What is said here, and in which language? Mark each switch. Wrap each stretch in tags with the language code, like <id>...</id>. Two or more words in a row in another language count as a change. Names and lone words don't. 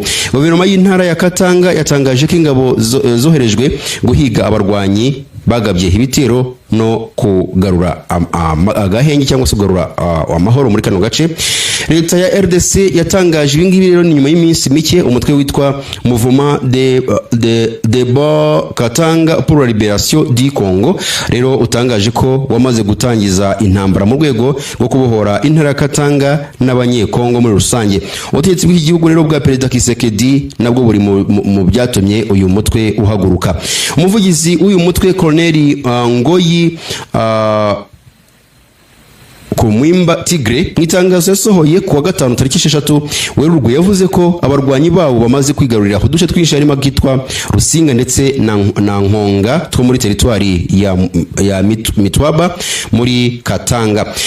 <rw>Guverinoma y'intara ya Katanga yatangaje ko ingabo zoherejwe guhiga abarwanyi bagabye ibitero no kugarura agahenge cyangwa se kugarura amahoro muri kano gace. Leta ya RDC yatangaje ibingibi rero nyuma y'iminsi mike umutwe witwa</rw> <fr>Mouvement de Katanga pour la Libération du Congo</fr> <rw>rero utangaje ko wamaze gutangiza intambara mu rwego rwo kubohora intara ya Katanga n'abanyekongo muri rusange. Ubutegetsi bw'igihugu rero bwa Perezida Kisekedi nabwo buri mu byatumye uyu mutwe uhaguruka. Umuvugizi w'uyu mutwe Colonel Ngoyi Kumwimba Tigre mu itangazo yasohoye ku wa gatanu tariki 6 Werurwe yavuze ko abarwanyi babo bamaze kwigarurira uduce twinshi harimo kitwa Rusinga ndetse na Nkonga two muri teritwari ya Mitwaba muri Katanga.</rw>